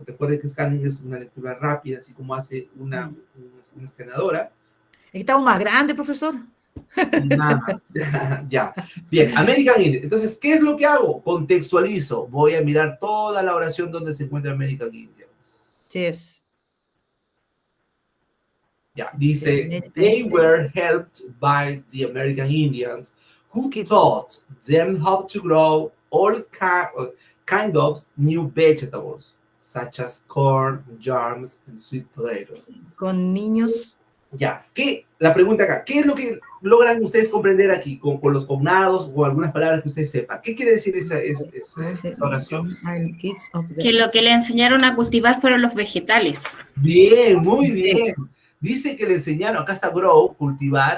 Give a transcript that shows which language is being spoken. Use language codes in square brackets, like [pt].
[es] Recuerden que scanning es una lectura rápida, así como hace una escaneadora. Estamos más grande, profesor. Nada más. Ya. Bien, American Indians. Entonces, ¿qué es lo que hago? Contextualizo. Voy a mirar toda la oración donde se encuentra American Indians. [en] Yes. Ya, dice, they were helped by the American Indians who taught them how to grow all kind of new vegetables, such as corn, yams, and sweet potatoes. [es] Con niños. Ya, la pregunta acá, ¿qué es lo que logran ustedes comprender aquí con los cognados o algunas palabras que ustedes sepan? ¿Qué quiere decir esa oración? Que lo que le enseñaron a cultivar fueron los vegetales. Bien, muy bien. Dice que le enseñaron, acá está grow, cultivar.